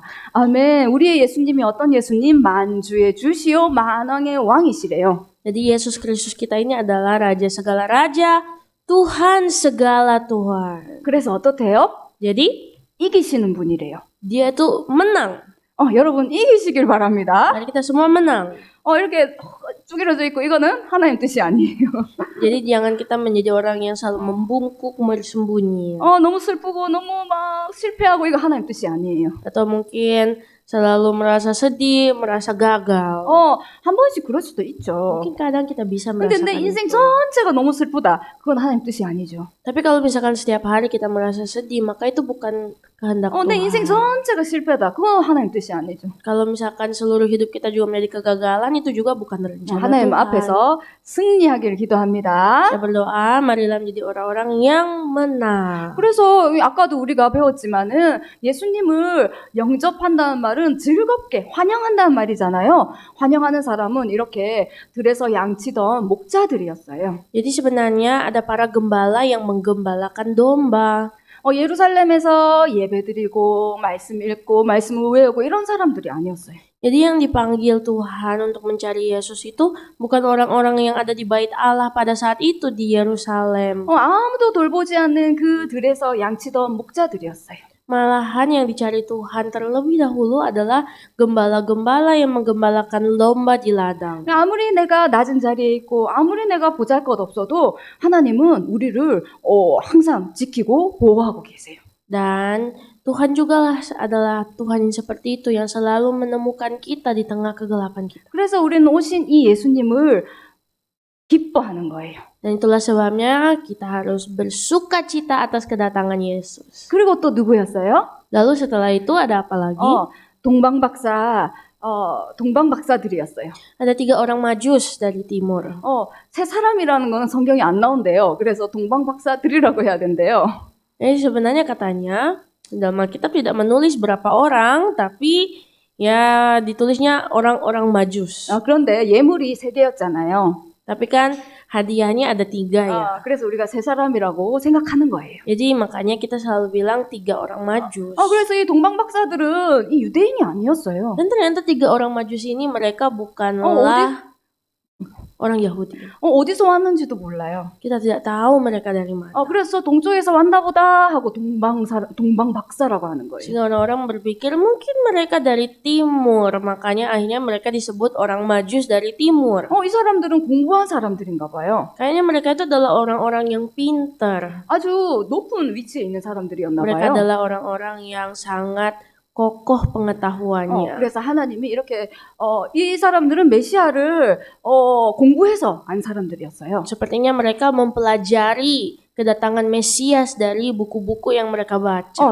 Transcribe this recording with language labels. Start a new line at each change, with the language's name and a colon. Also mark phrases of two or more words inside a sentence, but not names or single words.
Korean: 아멘. 우리의 예수님이 어떤 예수님? 만주의 주시요 만왕의 왕이시래요.
Indonesian: Jadi Yesus Kristus kita ini adalah Raja segala raja, Tuhan segala Tuhan.
Korean: 그래서 어떻대요?
Indonesian: Jadi
Korean: 이기시는 분이래요.
Indonesian: dia tuh menang.
Korean: 여러분 이기시길 바랍니다.
Indonesian: Mari kita semua menang.
Korean: 이렇게 쭈그려져 있고 이거는 하나님 뜻이 아니에요.
Indonesian: Jadi jangan kita menjadi orang yang selalu membungkuk, bersembunyi.
Korean: 너무 슬프고 너무 막 실패하고 이거 하나님 뜻이 아니에요.
Indonesian: Atau mungkin selalu merasa sedih, merasa gagal.
Korean: 한 번씩 그럴 수도 있죠.
Indonesian: Mungkin kadang kita bisa
Korean: 근데 내
Indonesian: merasakan
Korean: 인생
Indonesian: itu.
Korean: 전체가 너무 슬프다. 그건 하나님 뜻이 아니죠.
Indonesian: Tapi kalau misalkan setiap hari kita merasa sedih, maka itu bukan kehendak
Korean: 내 인생
Indonesian: Tuhan.
Korean: 전체가 실패다. 그건 하나님 뜻이 아니죠.
Indonesian: Kalau misalkan seluruh hidup kita juga menjadi kegagalan, itu juga bukan rencana
Korean: 하나님
Indonesian: Tuhan.
Korean: 앞에서 승리하기를 기도합니다.
Indonesian: Saya berdoa, marilah menjadi orang-orang yang menang.
Korean: 그래서 아까도 우리가 배웠지만은 예수님을 영접한다는 말은 즐겁게 환영한다는 말이잖아요. 환영하는 사람은 이렇게 들에서 양치던 목자들이었어요.
Indonesian: Jadi sebenarnya ada para gembala yang menggembalakan domba.
Korean: 예루살렘에서 예배드리고 말씀 읽고 말씀 외우고 이런 사람들이 아니었어요.
Indonesian: Jadi yang dipanggil Tuhan untuk mencari Yesus itu bukan orang-orang yang ada di bait Allah pada saat itu di Yerusalem.
Korean: 아무도 돌보지 않는 그 들에서 양치던 목자들이었어요.
Indonesian: Malahan yang dicari Tuhan terlebih dahulu adalah gembala-gembala yang menggembalakan domba di ladang.
Korean: 아무리 내가 낮은 자리에 있고 아무리 내가 보잘것 없어도 하나님은 우리를 항상 지키고 보호하고 계세요.
Indonesian: Dan Tuhan juga adalah Tuhan yang seperti itu yang selalu menemukan kita di tengah kegelapan kita.
Korean: 그래서 우리는 오신 이 예수님을 기뻐하는 거예요.
Indonesian: Dan itulah sebabnya kita harus bersukacita atas kedatangan Yesus.
Korean: 그리고 또 누구였어요?
Indonesian: Lalu setelah itu ada apa lagi?
Korean: 동방박사들이었어요.
Indonesian: Ada 3 orang majus dari timur.
Korean: 세 사람이라는 거는 성경에 안 나온대요. 그래서 동방박사들이라고 해야 된대요.
Indonesian: Jadi sebenarnya katanya dalam Alkitab tidak menulis berapa orang, tapi ya ditulisnya orang-orang majus.
Korean: 그런데 예물이 3개였잖아요.
Indonesian: Tapi kan hadiahnya ada 3 ya.
Korean: 그래서 우리가 세 사람이라고 생각하는 거예요.
Indonesian: Jadi makanya kita selalu bilang 3 orang majus.
Korean: 그래서 이 동방박사들은 이 유대인이 아니었어요.
Indonesian: Dan ternyata 3 orang majus ini mereka bukanlah orang Yahudi.
Korean: 어디서 왔는지도 몰라요.
Indonesian: Kita tidak tahu mereka dari mana.
Korean: 그래서 동쪽에서 왔나 보다 하고 동방박사라고 하는 거예요.
Indonesian: Sehingga orang-orang berpikir mungkin mereka dari timur. Makanya akhirnya mereka disebut orang majus dari timur.
Korean: 이 사람들은 공부한 사람들인가 봐요.
Indonesian: Kayaknya mereka itu adalah orang-orang yang pintar.
Korean: 아주 높은 위치에 있는 사람들이었나
Indonesian: Mereka
Korean: 봐요.
Indonesian: adalah orang-orang yang sangat kokoh pengetahuannya.
Korean: 그래서 하나님이 이렇게 이 사람들은 메시아를 공부해서 안 사람들이었어요.
Indonesian: Sepertinya mereka mempelajari kedatangan Mesias dari buku-buku yang mereka baca.